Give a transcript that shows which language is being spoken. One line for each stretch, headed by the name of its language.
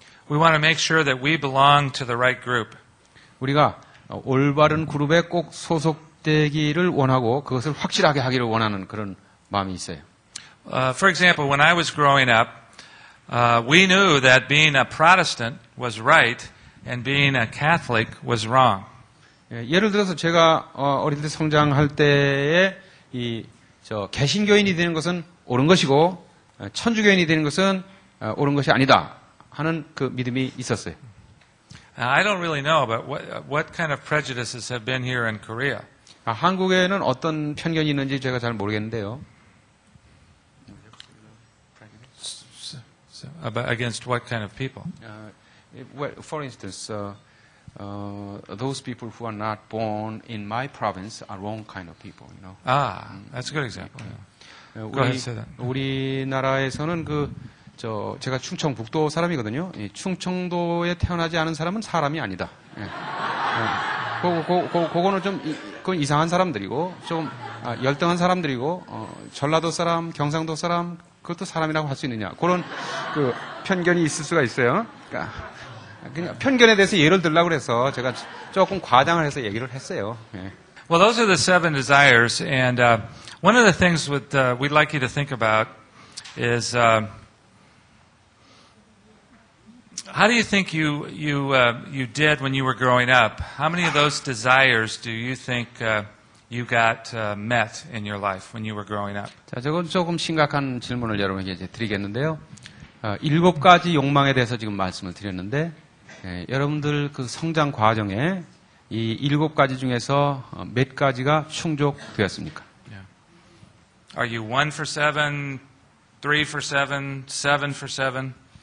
English: We want to make sure that we belong to the right group.
Korean: 우리가 올바른 그룹에 꼭 소속되기를 원하고 그것을 확실하게 하기를 원하는 그런 마음이 있어요.
English: For example, when I was growing up, we knew that being a Protestant was right and being a Catholic was wrong.
Korean: 예, 예를 들어서 제가 어릴 때 성장할 때에 개신교인이 되는 것은 옳은 것이고 천주교인이 되는 것은 옳은 것이 아니다 하는 그 믿음이 있었어요.
English: I don't really know about what kind of prejudices have been here in Korea.
Korean: 한국에는 어떤 편견이 있는지 제가 잘 모르겠는데요.
English: Against what kind of people? Well, for instance, those people who are not born in my province are wrong kind of people. You know. That's a good example. Yeah. Go ahead, say that.
Korean: 우리나라에서는 제가 충청북도 사람이거든요. 충청도에 태어나지 않은 사람은 사람이 아니다. 예. 그거는 그건 이상한 사람들이고, 좀, 열등한 사람들이고, 전라도 사람, 경상도 사람, 그것도 사람이라고 할 수 있느냐. 그런, 편견이 있을 수가 있어요. 그냥 편견에 대해서 예를 들려고 그래서 제가 조금 과장을 해서 얘기를 했어요. 예.
English: Well, those are the 7 desires, and one of the things we'd like you to think about is how do you think you did when you were growing up? How many of those desires do you think you got met in your life when you were growing up?
Korean: 자, 저건 조금 심각한 질문을 여러분에게 이제 드리겠는데요. 7가지 욕망에 대해서 지금 말씀을 드렸는데, 여러분들 그 성장 과정에 이 7가지 중에서 몇 가지가 충족되었습니까?
English: Yeah. Are you 1 for 7, 3 for 7, 7 for 7?